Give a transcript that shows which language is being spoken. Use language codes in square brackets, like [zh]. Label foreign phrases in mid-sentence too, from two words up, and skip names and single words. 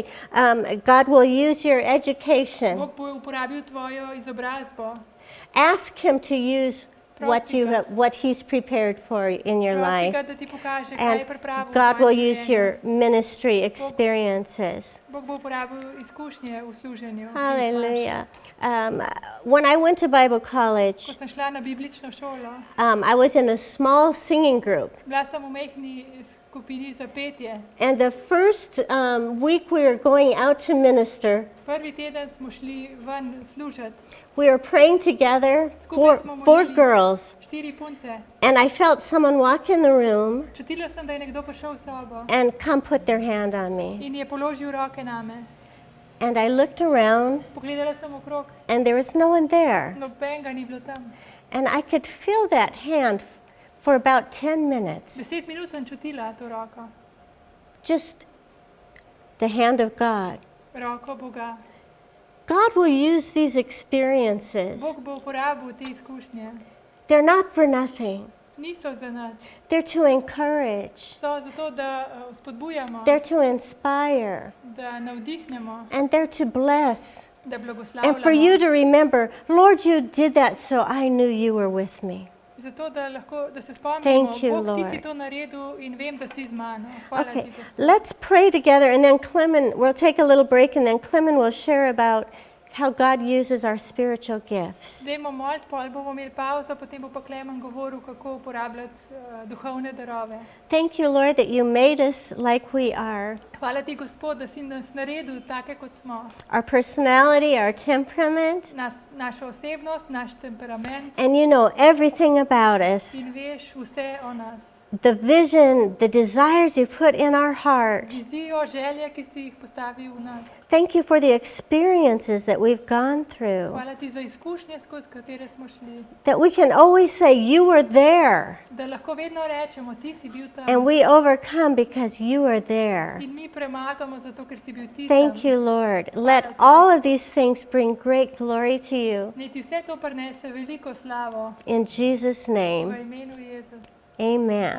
[en] God will use your education. [sl] Bog bo uporabil tvojo izobrazbo. [en] Ask Him to use what He's prepared for in your [sl] Prosi [en] life. [sl] ga, da ti pokaže, kaj [en] And [sl] je pripravil v [en] God will [sl] tvojem [en] use [sl] življenju. [en] your ministry experiences. [sl] Bog bo uporabil izkušnje v služenju. ki jih imaš. [en] Hallelujah. When I went to Bible [sl] Ko [en] college, [sl] sem šla na biblično šolo, [en] I was in a small singing group. [sl] bila sem v majhni skupini za petje. [en] And the first week we were going out to minister, [sl] Prvi teden smo šli ven služiti, [en] we were praying together, [sl] Skupaj smo [en] four [sl] molili. [en] girls, [sl] 4 punce. [en] and I felt someone walk in the room [sl] Čutila sem, da je nekdo prišel v sobo [en] and come put their hand on me. [sl] in je položil roke name. [en] And I looked around, [sl] Pogledala sem okrog, [en] and there was no one there. [sl] nobenega ni bilo tam. [en] And I could feel that hand for about 10 minutes. [sl] 10 minut sem čutila to roko, [en] Just the hand of God. [sl] roko Boga. [en] God will use these experiences. [sl] Bog bo uporabil te izkušnje. [en] They're not for nothing. [sl] Niso za nič. [en] They're to encourage. [sl] So zato, da spodbujamo, [en] They're to inspire. [sl] da navdihnemo, [en] And they're to bless. [sl] da [en] And for you [sl] blagoslavljamo. [en] to remember, Lord, you did that so I knew you were with me. [sl] Zato, da se spomnimo, [en] Thank you, [sl] Bog, ti si [en] Lord. [sl] to naredil in vem, da si z mano. Hvala ti, [en] Okay, [sl] Gospod. [en] let's pray together, and then Clement, we'll take a little break, and then Clement will share about how God uses our spiritual gifts. [sl] Dajmo moliti, pol bomo imeli pauzo, potem bo pa Klemen govoril, kako uporabljati duhovne darove. [en] Thank you, Lord, that you made us like we are. [sl] Hvala ti, Gospod, da si nas naredil take, kot smo. [en] Our personality, our temperament, [sl] Naša osebnost, naš temperament [en] and you know everything about us. [sl] in veš vse o nas. [en] The vision, the desires you put in our heart. [sl] Vizijo, želje, ki si jih postavil v nas. [en] Thank you for the experiences that we've gone through. [sl] Hvala ti za izkušnje, skozi katere smo šli. [en] That we can always say, you were there. [sl] Da lahko vedno rečemo, ti si bil tam. [en] And we overcome because you are there. [sl] In mi premagamo, zato ker si bil ti [en] Thank [sl] tam. [en] you, Lord. Let all of these things bring great glory to you. [sl] Naj ti vse to prinese veliko slavo. [en] In Jesus' [sl] V [en] name, [sl] imenu Jezus. [en] amen.